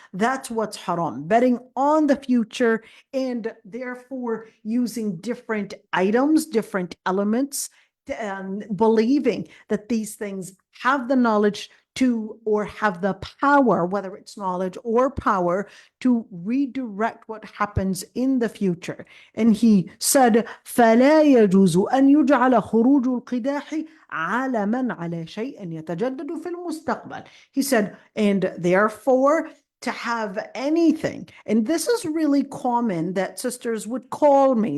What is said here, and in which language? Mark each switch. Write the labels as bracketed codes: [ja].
[en] That's what's haram, betting on the future, and therefore using different items, different elements, believing that these things have the knowledge to, or have the power, whether it's knowledge or power, to redirect what happens in the future. And he said, [ar] فَلَا يَجُوزُ أَنْ يُجْعَلَ خُرُوجُ الْقِدَاحِ عَلَمًا عَلَى شَيْءٍ يَتَجَدَّدُ فِي الْمُسْتَقْبَلِ. [en] He said, and therefore, to have anything, and this is really common that sisters would call me.